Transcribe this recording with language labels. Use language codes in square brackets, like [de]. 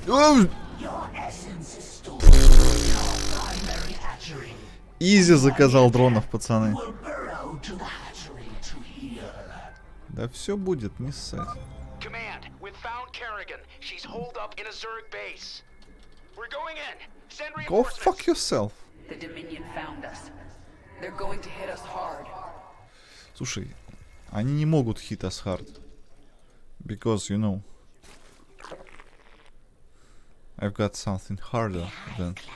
[en] Your essence is stored in your primary hatchery. [ru] Изи заказал дронов, пацаны. Да все будет, не ссать. [en] Command, we've found Kerrigan. She's holed up in a Zerg base. We're going in. Send Go reinforcements. fuck yourself. The Dominion found us. They're going to hit us hard. [ru] Слушай, они не могут [en] hit us hard. Because, you know, I've got something harder than...